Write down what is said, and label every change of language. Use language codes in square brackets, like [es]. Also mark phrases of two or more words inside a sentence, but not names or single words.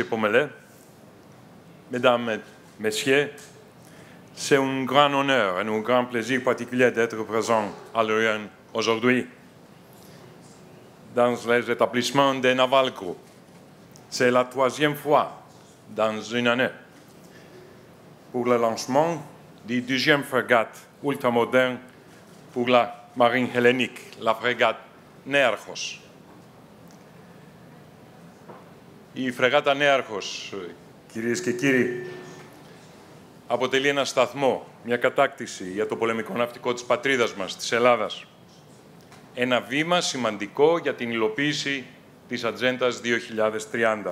[fr] Pommelet, Mesdames et Messieurs, c'est un grand honneur et un grand plaisir particulier d'être présent à Lorient aujourd'hui dans les établissements de Naval Group. C'est la troisième fois dans une année pour le lancement du deuxième frégate ultramoderne pour la marine hellénique, la frégate Νέαρχος. [el] Η φρεγάτα Νέαρχος, κυρίες και κύριοι, αποτελεί ένα σταθμό, μια κατάκτηση για το πολεμικό ναυτικό της πατρίδας μας, της Ελλάδας. Ένα βήμα σημαντικό για την υλοποίηση της Ατζέντας 2030.